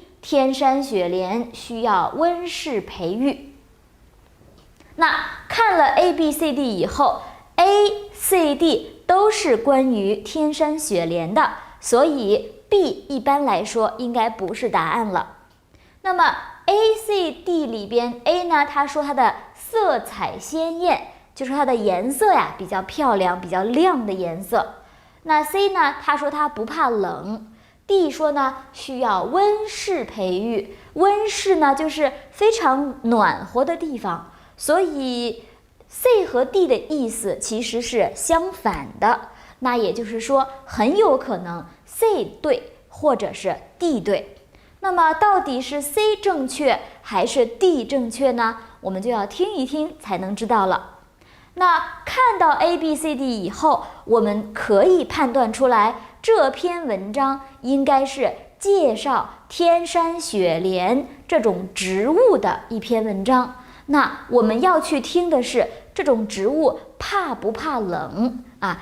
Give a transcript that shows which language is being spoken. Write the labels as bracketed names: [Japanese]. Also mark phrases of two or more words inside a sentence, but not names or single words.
[Chinese] 天山雪蓮需要溫室培育。那看了 A、B、C、D 以後 A、C、D 都是關於天山雪蓮的，所以 B 一般來說應該不是答案了。那麼 A、C、D 裡邊 A 呢，他說它的色彩鮮豔，就是它的顏色呀比較漂亮，比較亮的顏色。那 C 呢，他說它不怕冷。D 說呢，需要溫室培育。溫室呢，就是非常暖和的地方，所以 C 和 D 的意思其實是相反的。那也就是說，很有可能 C 對，或者是 D 对。那麼到底是 C 正確還是 D 正確呢？我們就要聽一聽才能知道了。那看到 A、B、C、D 以後，我們可以判斷出來，這篇文章應該是介紹天山雪蓮這種植物的一篇文章。那我們要去聽的是這種植物怕不怕冷啊？